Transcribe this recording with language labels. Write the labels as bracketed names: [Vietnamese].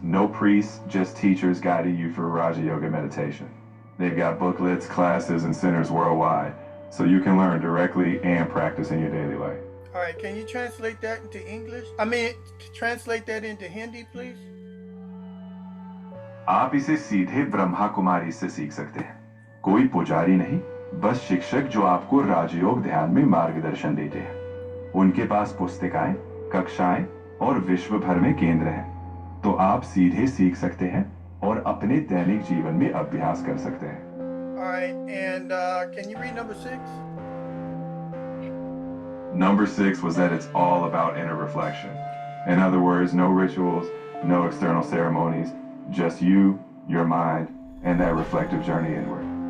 [English] No priests, just teachers guiding you through Raja Yoga meditation. They've got booklets, classes, and centers worldwide, so you can learn directly and practice in your daily life. All right, can you translate that into English? Translate that into Hindi, please? [Hindi] आप इसे सीधे ब्रह्मा कुमारी से सीख सकते हैं। कोई पुजारी नहीं, बस शिक्षक जो आपको राजयोग ध्यान में मार्गदर्शन देते हैं। उनके पास पुस्तिकाएं, कक्षाएं और विश्व भर में केंद्र हैं, तो आप सीधे सीख सकते हैं और अपने दैनिक जीवन में अभ्यास कर सकते हैं। [English] All right, and can you read number 6? Number 6 was that it's all about inner reflection. In other words, no rituals, No external ceremonies, just you, your mind, and that reflective journey inward.